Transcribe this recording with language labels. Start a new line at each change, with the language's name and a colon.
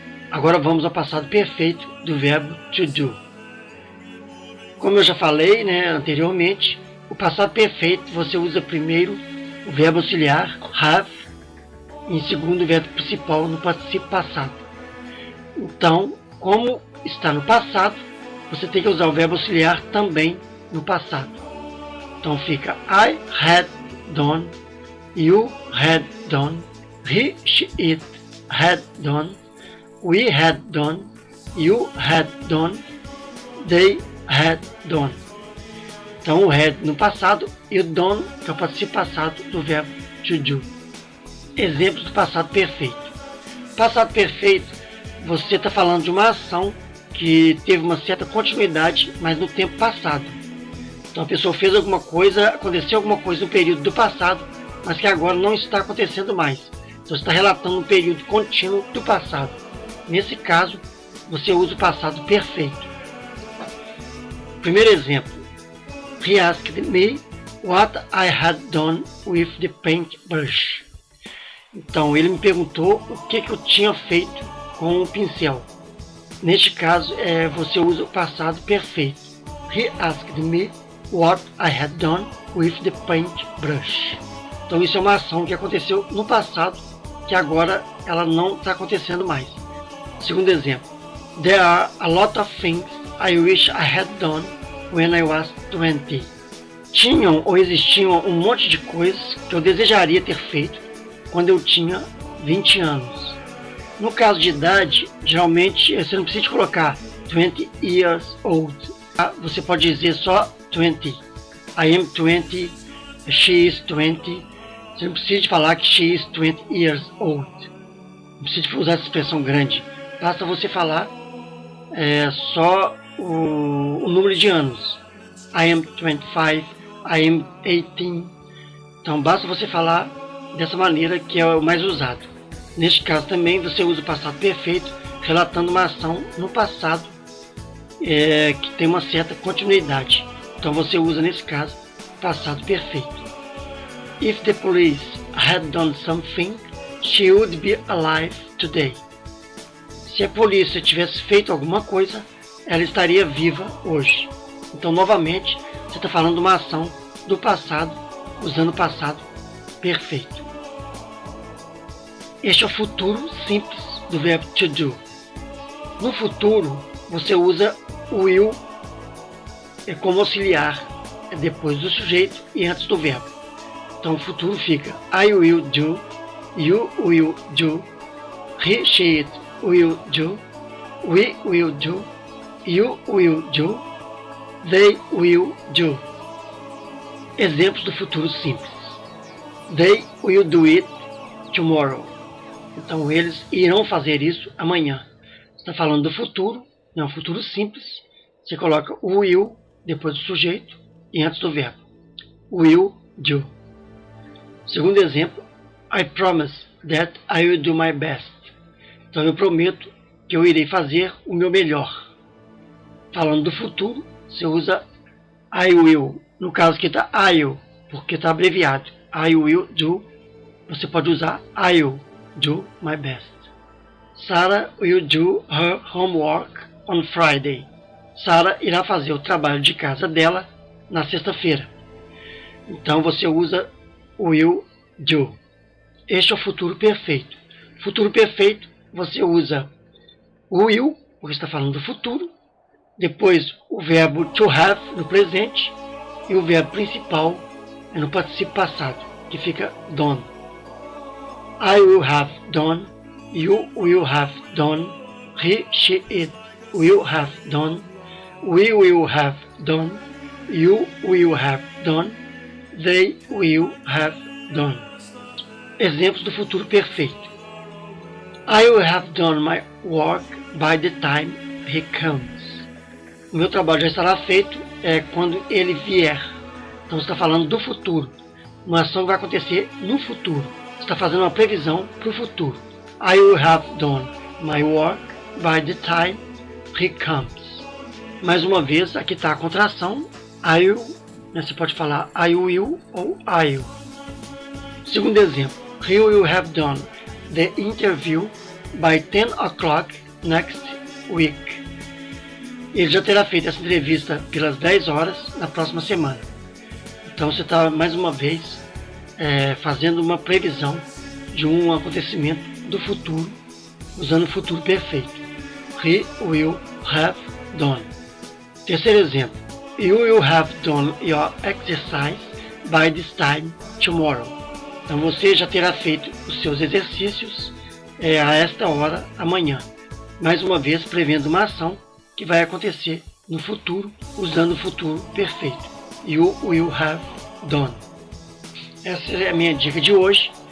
Portuguese: Agora vamos ao passado perfeito do verbo to do. Como eu já falei, né, anteriormente, o passado perfeito você usa primeiro o verbo auxiliar have, e em segundo o verbo principal no participio passado. Então, como está no passado, você tem que usar o verbo auxiliar também no passado. Então fica
English: I had done, you had done, he, she, it had done, we had done, you had done, they had done.
Portuguese: Então o had no passado e o done, que é o participio passado do verbo to do. Exemplos do passado perfeito. Passado perfeito, você está falando de uma ação que teve uma certa continuidade, mas no tempo passado. Então a pessoa fez alguma coisa, aconteceu alguma coisa no período do passado, mas que agora não está acontecendo mais. Então você está relatando um período contínuo do passado. Nesse caso, você usa o passado perfeito. Primeiro exemplo.
English: He asked me what I had done with the paintbrush.
Portuguese: Então ele me perguntou o que eu tinha feito com o pincel. Neste caso, você usa o passado perfeito.
English: He asked me what I had done with the paintbrush.
Portuguese: Então isso é uma ação que aconteceu no passado, que agora ela não está acontecendo mais. Segundo exemplo.
English: There are a lot of things I wish I had done when I was 20.
Portuguese: Tinham ou existiam um monte de coisas que eu desejaria ter feito quando eu tinha 20 anos. No caso de idade, geralmente você não precisa colocar
English: 20 years old.
Portuguese: Você pode dizer só 20.
English: I am 20, she is 20.
Portuguese: Você não precisa falar que
English: she is 20 years old.
Portuguese: Não precisa usar essa expressão grande. Basta você falar só o número de anos.
English: I am 25, I am 18.
Portuguese: Então basta você falar dessa maneira, que é o mais usado. Neste caso também você usa o passado perfeito, relatando uma ação no passado que tem uma certa continuidade. Então você usa nesse caso passado perfeito.
English: If the police had done something, she would be alive today.
Portuguese: Se a polícia tivesse feito alguma coisa, ela estaria viva hoje. Então novamente você está falando de uma ação do passado, usando o passado perfeito. Este é o futuro simples do verbo to do. No futuro, você usa o will como auxiliar depois do sujeito e antes do verbo. Então o futuro fica
English: I will do, you will do, he, she, it will do, we will do, you will do, they will do.
Portuguese: Exemplos do futuro simples.
English: They will do it tomorrow.
Portuguese: Então eles irão fazer isso amanhã. Está falando do futuro, é um futuro simples. Você coloca o will depois do sujeito e antes do verbo. Will do. Segundo exemplo,
English: I promise that I will do my best.
Portuguese: Então eu prometo que eu irei fazer o meu melhor. Falando do futuro, você usa I will. No caso aqui está I'll, porque está abreviado. I will do. Você pode usar
English: I'll do my best. Sarah will do her homework on Friday.
Portuguese: Sarah irá fazer o trabalho de casa dela na sexta-feira. Então você usa will do. Este é o futuro perfeito. Futuro perfeito, você usa will, porque está falando do futuro. Depois o verbo to have no presente. E o verbo principal é no particípio passado, que fica done.
English: I will have done, you will have done, he, she, it will have done, we will have done, you will have done, they will have done.
Portuguese: Exemplos do futuro perfeito.
English: I will have done my work by the time he comes.
Portuguese: O meu trabalho já estará feito quando ele vier. Então você está falando do futuro. Uma ação que vai acontecer no futuro. Você está fazendo uma previsão para o futuro.
English: I will have done my work by the time he comes.
Portuguese: Mais uma vez, aqui está a contração. I will, você pode falar I will ou I'll. Segundo exemplo.
English: He will have done the interview by 10 o'clock next week.
Portuguese: Ele já terá feito essa entrevista pelas 10 horas na próxima semana. Então você está mais uma vez fazendo uma previsão de um acontecimento do futuro, usando o futuro perfeito.
English: He will have done.
Portuguese: Terceiro exemplo.
English: You will have done your exercise by this time tomorrow.
Portuguese: Então você já terá feito os seus exercícios a esta hora amanhã. Mais uma vez prevendo uma ação que vai acontecer no futuro, usando o futuro perfeito.
English: You will have done.
Portuguese: Essa é a minha dica de hoje.